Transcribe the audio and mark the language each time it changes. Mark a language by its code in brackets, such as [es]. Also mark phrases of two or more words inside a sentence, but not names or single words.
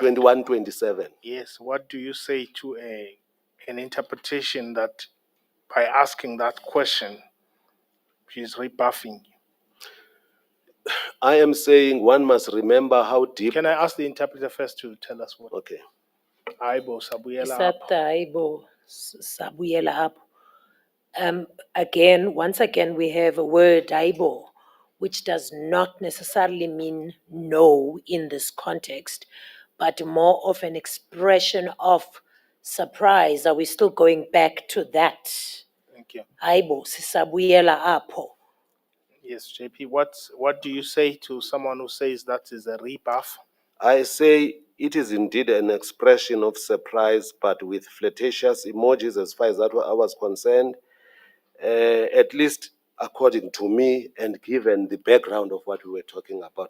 [en] 2127. Yes, what do you say to an interpretation that by asking that question, she's rebuffing you? I am saying one must remember how deep. Can I ask the interpreter first to tell us what? Okay. [xh] Aibo sabuyela Isata apho. aibo sabuyela apho. [en] Again, once again, we have a word aibo, which does not necessarily mean no in this context, but more of an expression of surprise. Are we still going back to that? Thank you. [xh] Aibo sisabuyela apho. [en] Yes, JP, what do you say to someone who says that is a rebuff? I say it is indeed an expression of surprise, but with flirtatious emojis as far as that I was concerned, at least according to me and given the background of what we were talking about.